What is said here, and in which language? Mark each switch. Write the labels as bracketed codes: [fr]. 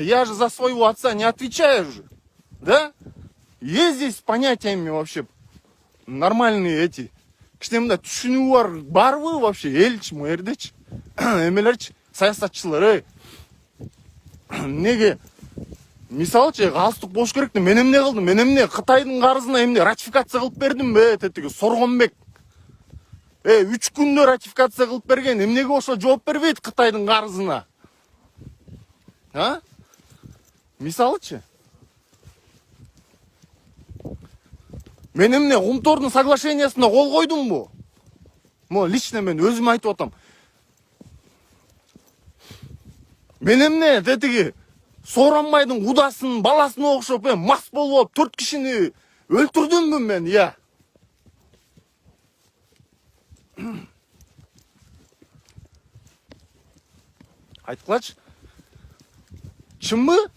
[ru] Я же за своего отца не отвечаю же. Да? Есть здесь понятиями вообще нормальные эти. [ky] Кичине түшүнүү барбы вообще? Элчи, мэрдечи, эмелерчи, саясатчылар, Неге? Мисалчы, галстук болуш керек да, мен эмне кылдым? Мен эмне Кытайдын карызына эмне ратификация кылып бердим бе? Тетиги Соргонбек. 3 күндө ратификация кылып берген. Эмнеге ошо жооп бербейт Кытайдын карызына? Мисалчы. Мен эмне Кумтордун соглашениясына кол койдумбу? Лично мен өзүм айтып атам. Мен эмне тетиги Сооронбайдын удасынын баласына окшоп мас болуп 4 кишини өлтүрдүмбү мен, Айткылачы. Чынбы?